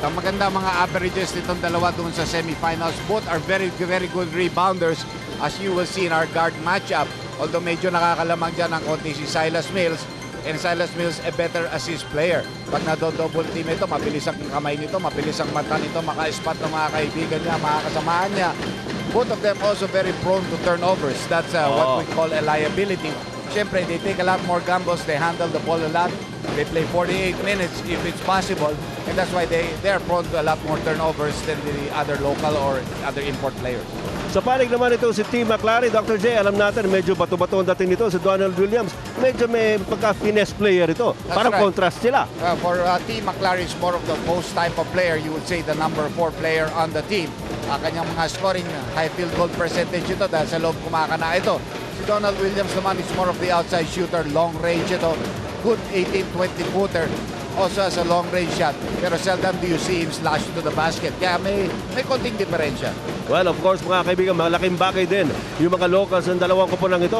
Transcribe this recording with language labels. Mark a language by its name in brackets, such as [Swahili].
[Filipino] Ang maganda mga averages nitong dalawa doon sa semifinals. [English] Both are very good rebounders, as you will see in our guard matchup. Although [Filipino] medyo nakakalamang dyan ang konti si [English] Silas Mills. And Silas Mills, a better assist player. [Filipino] Pag na-double team ito, mabilis ang kamay nito, mabilis ang mata nito, maka-spot ng mga kaibigan niya, mga kasamahan niya. [English] Both of them also very prone to turnovers. That's what we call a liability. Siyempre, they take a lot more gambles. They handle the ball a lot. They play 48 minutes if it's possible. And that's why they're prone to a lot more turnovers than the other local or other import players. [Filipino] Sa panig naman ito si T. McClary, [English] Dr. J, [Filipino] alam natin medyo bato-bato ang dating nito si Donald Williams. Medyo may pagka-finesse player ito. [English] That's [Filipino] Parang [English] right. [Filipino] contrast sila. [English] For T. McClary is more of the post type of player. You would say the number 4 player on the team. [Filipino] Kanyang mga scoring, high field goal percentage ito dahil sa loob kumakana ito. [English] Si Donald Williams naman is more of the outside shooter, long range ito. Good 18-20 footer. Also has a long range shot. Pero seldom do you see him slash to the basket. [Filipino] Kaya may konting diferensya. Well, of course, mga kaibigan, malaking bagay din yung mga locals ng dalawang koponan ito.